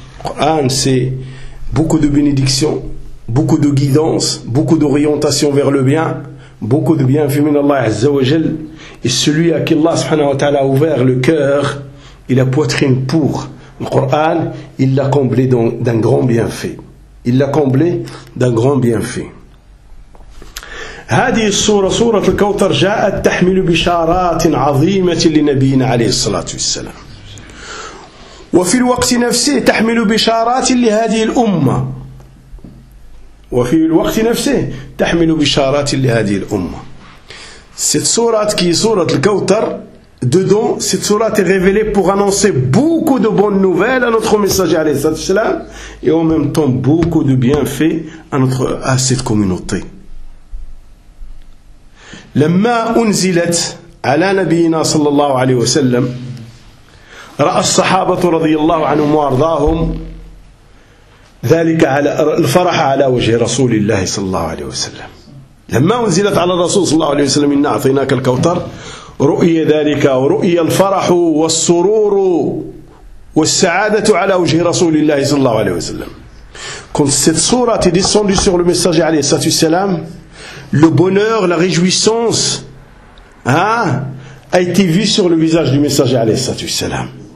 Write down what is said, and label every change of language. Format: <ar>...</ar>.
<fr>Le Coran, c'est beaucoup de bénédictions, beaucoup de guidance, beaucoup d'orientation vers le bien, beaucoup de bienfaits</fr> <ar>min Allah Azza wa Jal.</ar> <fr>Et celui à qui Allah subhanahu wa ta'ala a ouvert le cœur et la poitrine pour le Coran, il l'a comblé d'un grand bienfait. Il l'a comblé d'un grand bienfait.</fr> <ar>هذه الصورة صورة الكوثر جاءت تحمل بشارات عظيمة لنبينا عليه الصلاة والسلام وفي الوقت نفسه تحمل بشارات لهذه الأمة وفي الوقت نفسه تحمل بشارات لهذه الأمة.</ar> <fr>Cette sourate qui est sourate al-Kawthar, dedans cette sourate est révélée pour annoncer beaucoup de bonnes nouvelles à notre messager عليه الصلاة والسلام et en même temps beaucoup de bienfaits à cette communauté.</fr> <ar>لما أنزلت على نبينا صلى الله عليه وسلم رأى الصحابة رضي الله عنهم وأرضاهم ذلك على الفرح على وجه رسول الله صلى الله عليه وسلم. لما أنزلت على الرسول صلى الله عليه وسلم إنا أعطيناك الكوثر رؤية ذلك ورؤية الفرح والسرور والسعادة على وجه رسول الله صلى الله عليه وسلم.</ar> <fr>Quand cette sourate est descendue sur le messager عليه الصلاة والسلام, le bonheur, la réjouissance, hein, a été vu sur le visage du messager alayhi salatu wassalam.</fr>